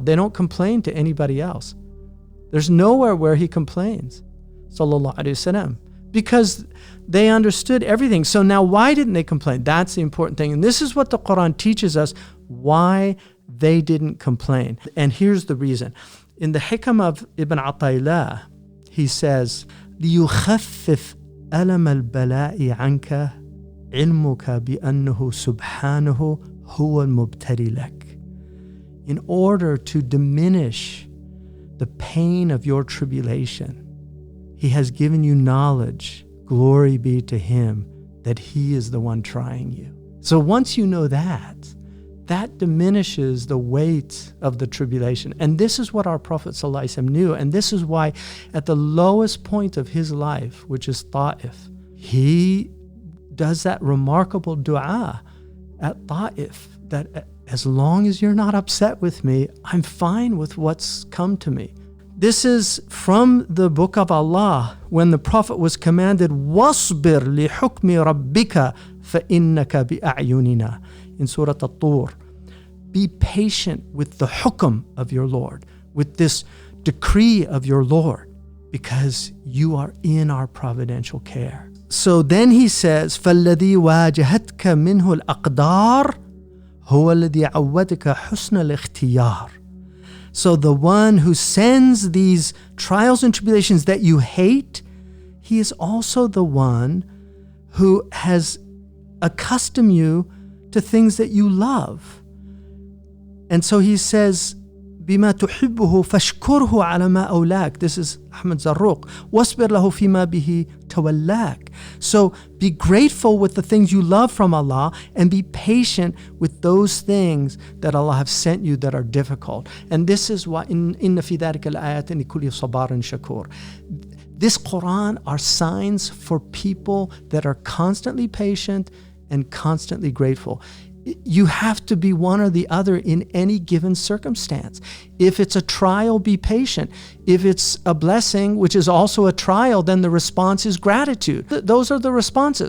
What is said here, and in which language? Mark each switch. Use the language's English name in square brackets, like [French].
[English] They don't complain to anybody else. There's nowhere where he complains, sallallahu alaihi wasallam, because they understood everything. So now why didn't they complain? That's the important thing. And this is what the Quran teaches us, why they didn't complain. And here's the reason. In the Hikam of Ibn Ata'illah, he says, [Arabic] لِيُخَفِّفْ أَلَمَ الْبَلَاءِ عَنْكَ عِلْمُكَ بِأَنَّهُ سُبْحَانَهُ هُوَ الْمُبْتَلِي لَكَ. [English] In order to diminish the pain of your tribulation, he has given you knowledge, glory be to him, that he is the one trying you. So once you know that diminishes the weight of the tribulation. And this is what our Prophet ﷺ knew. And this is why at the lowest point of his life, which is Ta'if, he does that remarkable dua at Ta'if, that as long as you're not upset with me, I'm fine with what's come to me. This is from the book of Allah, when the Prophet was commanded, [Arabic] وَاصْبِرْ لِحُكْمِ رَبِّكَ فَإِنَّكَ بِأَعْيُنِنَا, [English] in Surah At-Tur. Be patient with the hukm of your Lord, with this decree of your Lord, because you are in our providential care. So then he says, [Arabic] فَالَّذِي وَاجَهَتْكَ مِنْهُ الْأَقْدَارِ هُوَ الَّذِي عَوَّدَكَ حُسْنَ الْإِخْتِيَارِ. [English] So the one who sends these trials and tribulations that you hate, he is also the one who has accustomed you to things that you love. And so he says, [Arabic] بما تحبه فاشكره على ما أولاك. [English] This is Ahmed Zarruq. [Arabic] واصبر له فيما به تولاك. [English] So be grateful with the things you love from Allah and be patient with those things that Allah have sent you that are difficult. And this is why [Arabic] إن في ذلك الآيات لكل صبار شكور. [English] This Quran are signs for people that are constantly patient and constantly grateful. You have to be one or the other in any given circumstance. If it's a trial, be patient. If it's a blessing, which is also a trial, then the response is gratitude. Those are the responses.